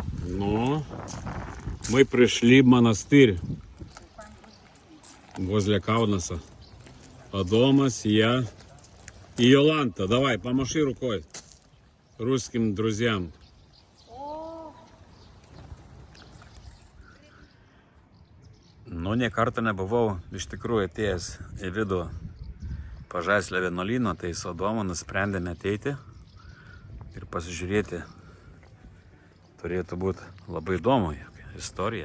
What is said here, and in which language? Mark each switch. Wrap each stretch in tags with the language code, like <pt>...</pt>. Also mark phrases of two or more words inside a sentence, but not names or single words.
<ru>Ну, мы пришли в монастырь возле Каунаса. Адомас, я и Йоланта. Давай, помаши рукой русским друзьям.</ru> <lt>Nu, nie kartą nebuvau iš tikrųjų atėjęs į vidų Pažaislio vienuolyno, tai su Adomu nusprendėme ateiti ir pasižiūrėti. Turėtų būti labai įdomu istorija.</lt>